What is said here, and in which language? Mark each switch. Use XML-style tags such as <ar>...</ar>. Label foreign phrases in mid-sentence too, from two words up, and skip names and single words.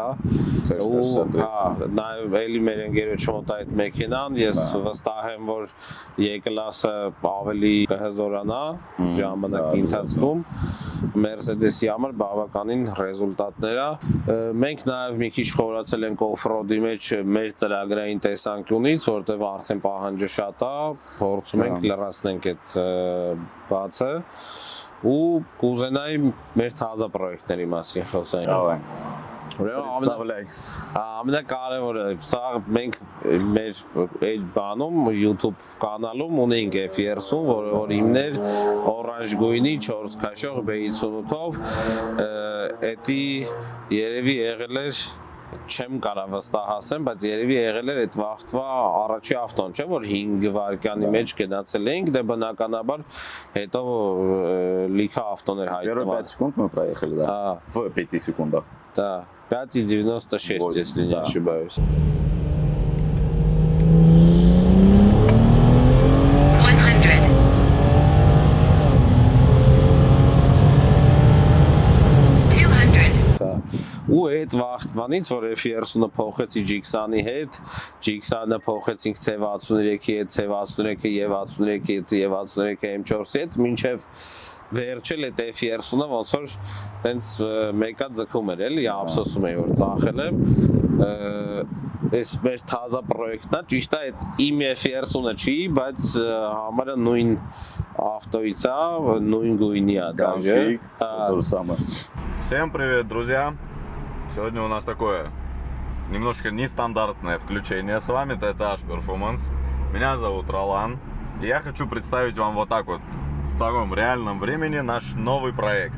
<hy>նաև էլի մեր ընկերոջ մոտ այդ մեքենան, ես վստահ եմ, որ E-կլասը ավելի կհզորանա ժամանակի ընթացքում, Mercedes-ի համար բավականին ռեզուլտատներ է։ Մենք նաև մի քիչ խորացել ենք off-road-ի մեջ մեր ծրագրային տեսանկյունից, որտեղ արդեն պահանջը շատ է, փորձում ենք լրացնենք այդ բացը ու կուզենայի մեր թազա պրոյեկտների մասին խոսենք։ Ամենակարևորը, սա մենք մեր այդ բանում YouTube կանալում ունենք F30, որ հիմներ օրանժ գույնի 4 քաշող B58-ով, էդի երևի եղել էր չեմ կարա վստահ ասեմ, բայց երևի եղել էր այդ վաղտվա առաջի ավտոն, չէ՞ որ 5 վայրկյանի մեջ գնացել էինք, դե բնականաբար հետո լիքը ավտոներ հայտնվել։</hy> <ru>Первые 5 секунд мы проехали, да? В 5 секундах. Да, 5,96, если не ошибаюсь.</ru> <hy>Ու այդ վաղտվանից, որ F30-ը փոխեցի G20-ի հետ, G20-ը փոխեցինք C63-ի հետ, C63-ը եւ 63-ի հետ, եւ 63-ը M4-ի հետ, մինչեւ վերջել այդ F30-ը ոնց որ տենց մեկա ձգում էր էլի, ափսոսում էի որ ծախել եմ, այս մեր թազա պրոյեկտն է, ճիշտ է այդ իմ F30-ը չի, բայց համարը նույն ավտոից է, նույն գույնի է դաժե։</hy> <ru>То же самое. Всем привет, друзья! Сегодня у нас такое немножко нестандартное включение с вами, TTH Performance. Меня зовут Ролан. И я хочу представить вам вот так вот, в таком реальном времени, наш новый проект.</ru>